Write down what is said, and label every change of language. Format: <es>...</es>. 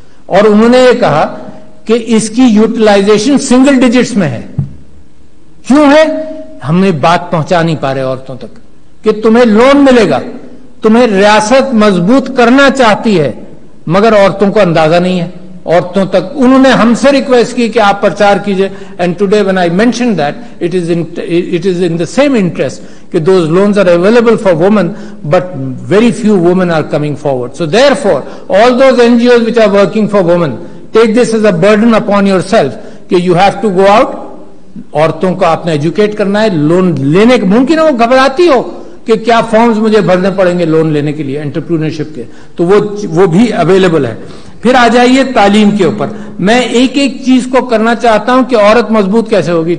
<ur>اور انہوں نے یہ کہا کہ اس کی یوٹیلائزیشن سنگل ڈیجٹس میں ہے. کیوں ہے؟ ہم نے بات پہنچا نہیں پا رہے عورتوں تک کہ تمہیں لون ملے گا, تمہیں ریاست مضبوط کرنا چاہتی ہے, مگر عورتوں کو اندازہ نہیں ہے. عورتوں تک انہوں نے ہم سے ریکویسٹ کی کہ آپ پرچار کیجئے.</ur> <en>And today when I mentioned that it is in the same interest کہ those loans are available for women but very few women are coming forward. So therefore all those NGOs which are working for women, take this as a burden upon yourself کہ you have to go out.</en> <ur>عورتوں کو آپ نے educate کرنا ہے. Loan لینے ممکن ہے وہ گھبراتی ہو کہ کیا فارمز مجھے بھرنے پڑیں گے لون لینے کے لیے انٹرپرینورشپ کے, تو وہ بھی اویلیبل ہے. پھر آ جائیے تعلیم کے اوپر. میں ایک ایک چیز کو کرنا چاہتا ہوں کہ عورت مضبوط کیسے ہوگی.</ur>